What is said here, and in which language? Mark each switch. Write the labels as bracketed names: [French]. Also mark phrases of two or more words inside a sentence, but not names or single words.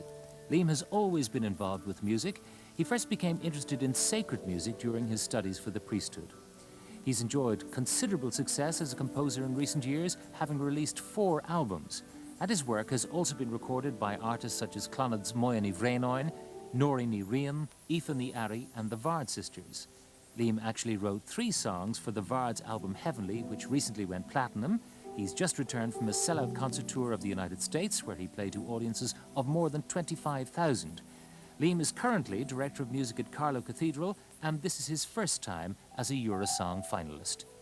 [English] Liam has always been involved with music. He first became interested in sacred music during his studies for the priesthood. He's enjoyed considerable success as a composer in recent years, having released 4 albums. And his work has also been recorded by artists such as Clonard's Moya ní Bhréanáin, Nóri ní Rian, Aoife ní Ari, and the Vard Sisters. Liam actually wrote 3 songs for the Vard's album Heavenly, which recently went platinum. He's just returned from a sellout concert tour of the United States, where he played to audiences of more than 25,000. Liam is currently Director of Music at Carlow Cathedral, and this is his first time as a EuroSong finalist.